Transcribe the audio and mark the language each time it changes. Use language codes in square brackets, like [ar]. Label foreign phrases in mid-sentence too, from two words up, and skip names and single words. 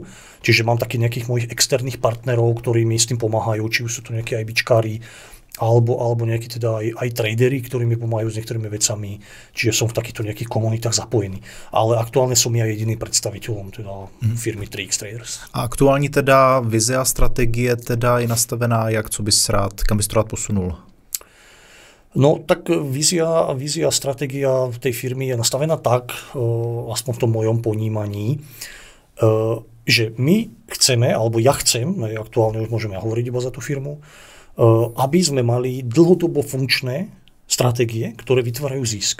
[sk] Čiže mám takých nejakých mojich externých partnerov, ktorí mi s tým pomáhajú, či už sú to nejakí aj bičkári, alebo nejakí teda aj tradery, ktorí mi pomáhajú s niektorými vecami, čiže som v takýchto nejakých komunitách zapojený. Ale aktuálne som ja jediným predstaviteľom teda firmy 3X Traders. [cs] A aktuální teda vize a strategie teda je nastavená, jak co bys rád, kam bys to rád posunul? [sk] No tak vízia a stratégia tej firmy je nastavená tak, aspoň v tom mojom ponímaní, že my chceme, alebo ja chcem, aktuálne už môžeme hovoriť iba za tú firmu, aby sme mali dlhodobo funkčné stratégie, ktoré vytvárajú zisk.